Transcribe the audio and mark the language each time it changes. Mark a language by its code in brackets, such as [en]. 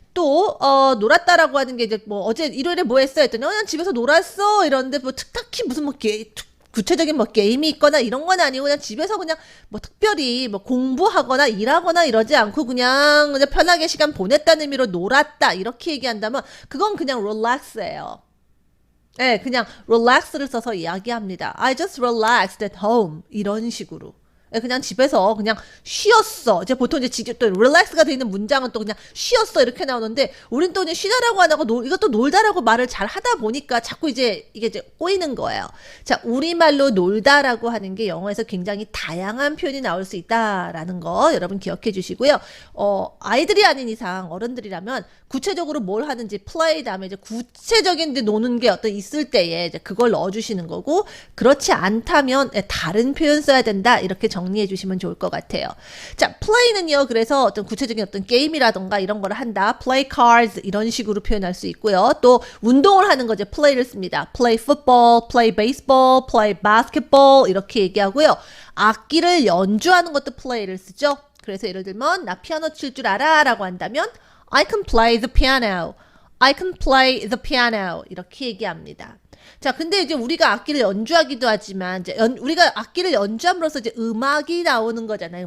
[ko] 또 놀았다라고 하는 게 이제 뭐 어제 일요일에 뭐 했어 했더니 난 집에서 놀았어 이러는데 뭐 특히 무슨 뭐 구체적인 뭐 게임이 있거나 이런 건 아니고 그냥 집에서 그냥 뭐 특별히 뭐 공부하거나 일하거나 이러지 않고 그냥 편하게 시간 보냈다는 의미로 놀았다 이렇게 얘기한다면 그건 그냥 relax예요. 네, 그냥 relax를 써서 이야기합니다. [en] I just relaxed at home [ko] 이런 식으로. 그냥 집에서 그냥 쉬었어. 이제 보통 이제 또 relax가 돼 있는 문장은 또 그냥 쉬었어 이렇게 나오는데 우린 또 그냥 쉬다라고 안 하고 이것도 놀다라고 말을 잘 하다 보니까 자꾸 이제 이게 이제 꼬이는 거예요. 자, 우리말로 놀다라고 하는 게 영어에서 굉장히 다양한 표현이 나올 수 있다라는 거 여러분 기억해 주시고요. 아이들이 아닌 이상 어른들이라면 구체적으로 뭘 하는지 play 다음에 이제 구체적인 이제 노는 게 어떤 있을 때에 이제 그걸 넣어 주시는 거고 그렇지 않다면 다른 표현 써야 된다 이렇게 정리해 주시면 좋을 것 같아요. 자, play는요. 그래서 어떤 구체적인 어떤 게임이라던가 이런 걸 한다. play cards 이런 식으로 표현할 수 있고요. 또 운동을 하는 거죠. play를 씁니다. [en] play football, play baseball, play basketball [ko] 이렇게 얘기하고요. 악기를 연주하는 것도 play를 쓰죠. 그래서 예를 들면 나 피아노 칠 줄 알아 라고 한다면 [en] I can play the piano. I can play the piano. [ko] 이렇게 얘기합니다. 자, 근데 이제 우리가 악기를 연주하기도 하지만, 이제 우리가 악기를 연주함으로써 이제 음악이 나오는 거잖아요.